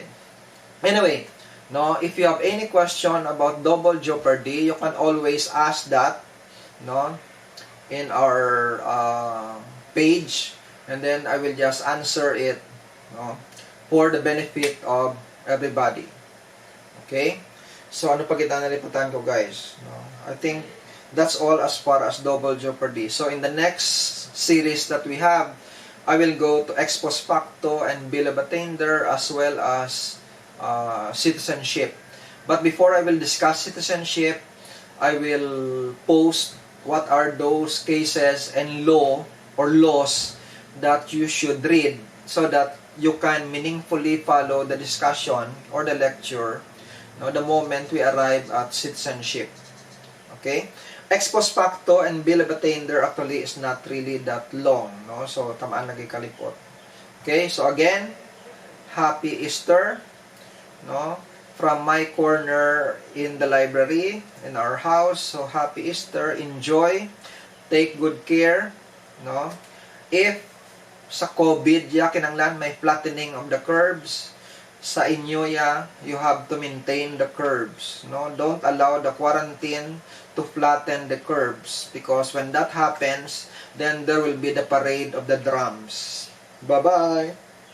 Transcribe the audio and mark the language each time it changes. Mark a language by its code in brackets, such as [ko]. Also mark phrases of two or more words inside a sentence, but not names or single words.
[en] Anyway, no, if you have any question about double jeopardy, you can always ask that, no, in our page, and then I will just answer it, no, for the benefit of everybody. Okay? So, [hil] ano pa kita naliputan ko, guys? No? [en] I think that's all as far as double jeopardy. So, in the next series that we have, I will go to ex post facto and bill of attainder as well as citizenship. But before I will discuss citizenship, I will post what are those cases and law or laws that you should read so that you can meaningfully follow the discussion or the lecture, no, the moment we arrive at citizenship. Okay? Ex post facto and bill of attainder actually is not really that long, no? So, [hil] tamaan lagi kalipot. [en] Okay? So, again, happy Easter, no? From my corner in the library, in our house. So, happy Easter. Enjoy. Take good care, no? [hil] If sa COVID, ya kinanglan may [en] flattening of the curves. [hil] Sa inyo, ya, [en] you have to maintain the curves. No? Don't allow the quarantine to flatten the curves. Because when that happens, then there will be the parade of the drums. Bye-bye!